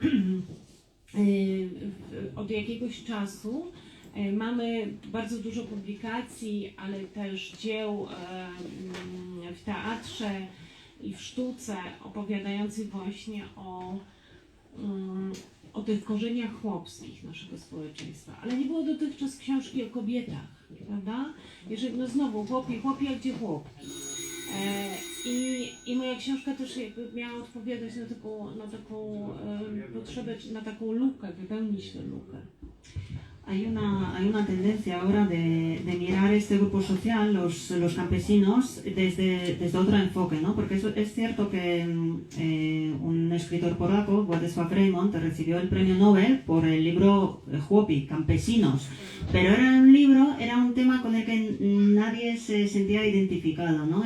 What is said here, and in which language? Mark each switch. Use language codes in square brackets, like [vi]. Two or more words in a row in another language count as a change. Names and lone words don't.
[pl] Od jakiegoś czasu mamy bardzo dużo publikacji, ale też dzieł w teatrze i w sztuce opowiadających właśnie o tych korzeniach chłopskich naszego społeczeństwa. Ale nie było dotychczas książki o kobietach, prawda? Jeżeli, no znowu, chłopi, a gdzie chłopki? I moja książka też jakby miała odpowiadać na taką potrzebę, na taką lukę, wypełnić tę lukę. [es] Hay una tendencia ahora de mirar este grupo social, los campesinos, desde otro enfoque, ¿no? Porque es cierto que un escritor polaco, Władysław Reymont, recibió el premio Nobel por el libro Chłopi, Campesinos, pero era un tema con el que nadie se sentía identificado, ¿no?